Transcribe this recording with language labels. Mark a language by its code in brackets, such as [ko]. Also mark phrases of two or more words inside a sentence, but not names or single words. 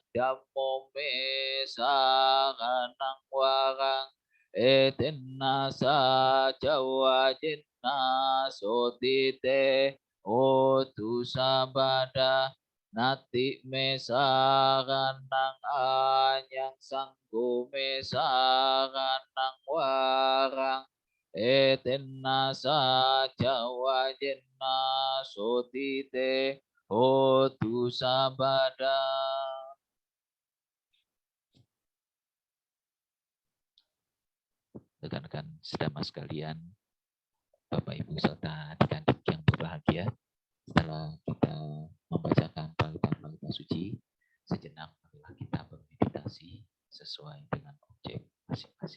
[pi] dammo me saranang warang Etena saca wajena sotite otu sabada nati me saranang anyang sanggo me saranang warang Etena saca wajena sotite otu sabada. [id] Rekan-rekan sedama sekalian, Bapak Ibu serta adik-adik yang berbahagia, setelah kita membacakan parita-parita suci, sejenak marilah kita bermeditasi sesuai dengan objek masing-masing.